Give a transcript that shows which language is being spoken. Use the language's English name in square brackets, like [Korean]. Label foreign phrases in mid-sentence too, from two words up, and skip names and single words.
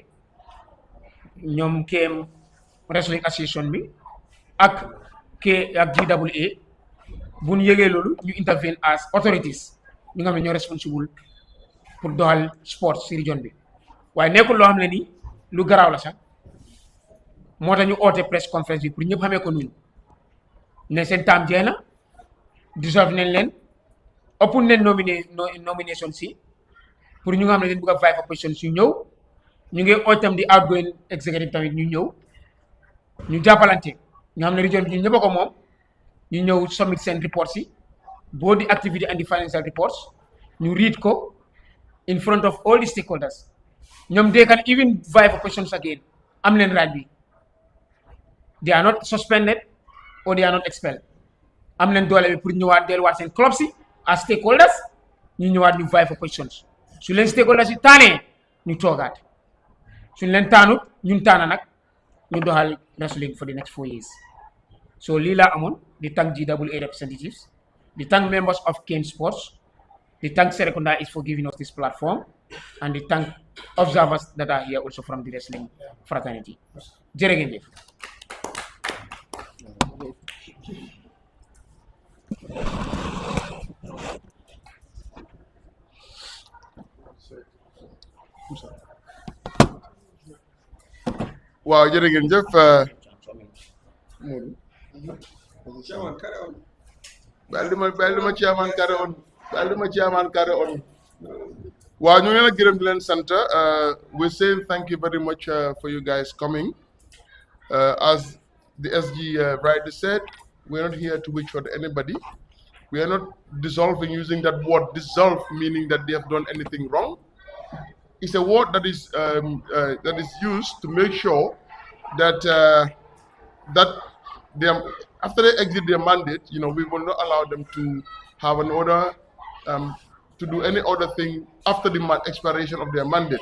[Wolof] ñoom KM Wrestling Association bi ak GWA bu ñu yëgee loolu ñu intervene [English] as authorities [Wolof] ñu nga xam ne ñoo responsible pour doxal sport si region bi waaye nekkul loo xam ne ni lu garaaw la sax moo tax ñu oote [English] press conference [Wolof] bi pour ñëpp xamee ko noonu ne seen taam jeex na dissolve nañ leen open nañ nomination si pour ñu nga xam ne dañ bëgg a [English] vie for position [Wolof] su ñëw ñu ngi oo tam di [English] outgoing executive [Wolof] tamit ñu ñëw ñu jàppalante ñu xam ne region bi ñu ñëpp a ko moom ñu ñëw submit seen reports yi boo di [English] activity and the financial reports [Wolof] ñu read ko [English] in front of all the stakeholders [Wolof] ñoom [English] they can even vie for positions again [Wolof] am leen right bi [English] they are not suspended or they are not expelled [Wolof] am leen doole bi pour ñëwaat delluwaat seen club si [English] as stakeholders [Wolof] ñu ñëwaat ñu [English] vie for positions [Wolof] su leen stakeholders yi taanee ñu toogaat suñ leen taanut ñun taana nag ñu doxal wrestling [English] for the next 4 years so [Wolof] lii laa amoon di [English] thank GWA representatives [Wolof] di [English] thank members of Kem Sports [Wolof] di [English] thank Serekunda is for giving us this platform [Wolof] and di [English] thank observers that are here also from the wrestling fraternity [Wolof] jërë ngeen jëf waaw jërë ngeen jëf bàyyi ma [English] chairman carry on [Wolof] waaw ñu ngi leen a gërëm di leen sant [English] we say thank you very much for you guys coming as the SG rightly said, we're not here to witch for anybody. We are not dissolving using that word dissolve, meaning that they have done anything wrong. It's a word that is used to make sure that that they are, after they exit their mandate, we will not allow them to have an order to do any other thing after the expiration of their mandate.